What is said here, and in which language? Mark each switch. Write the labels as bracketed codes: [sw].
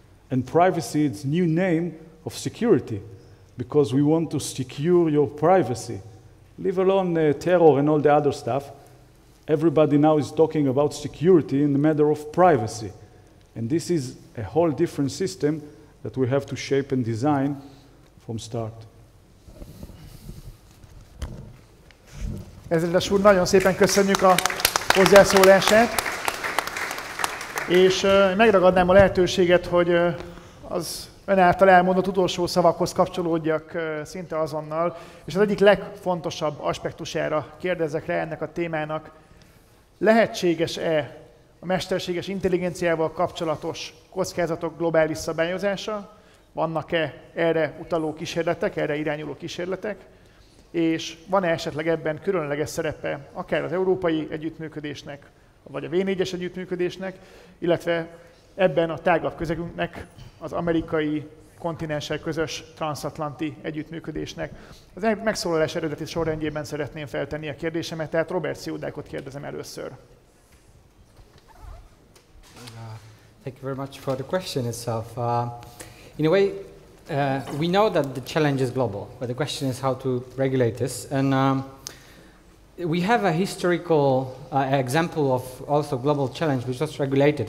[en] And privacy is new name of security, because we want to secure your privacy. Leave alone terror and all the other stuff. Everybody now is talking about security in the matter of privacy. And this is a whole different system that we have to shape and design from start. [hu] Ezredes úr, nagyon szépen köszönjük a hozzászólását, és megragadnám a lehetőséget, hogy az ön által elmondott utolsó szavakhoz kapcsolódjak szinte azonnal, és az egyik legfontosabb aspektusára kérdezzek rá ennek a témának. Lehetséges-e a mesterséges intelligenciával kapcsolatos kockázatok globális szabályozása? Vannak-e erre utaló kísérletek, erre irányuló kísérletek? És van-e esetleg ebben különleges szerepe akár az európai együttműködésnek, vagy a V4-es együttműködésnek, illetve ebben a tágabb közegünknek, az amerikai kontinenssel közös transatlanti együttműködésnek. Az megszólalás eredeti sorrendjében szeretném feltenni a kérdésemet, tehát Robert Siudakot kérdezem először. [en] Thank you very much for the question itself. In a way, we know that the challenge is global, but the question is how to regulate this. And we have a historical example of also global challenge which was regulated.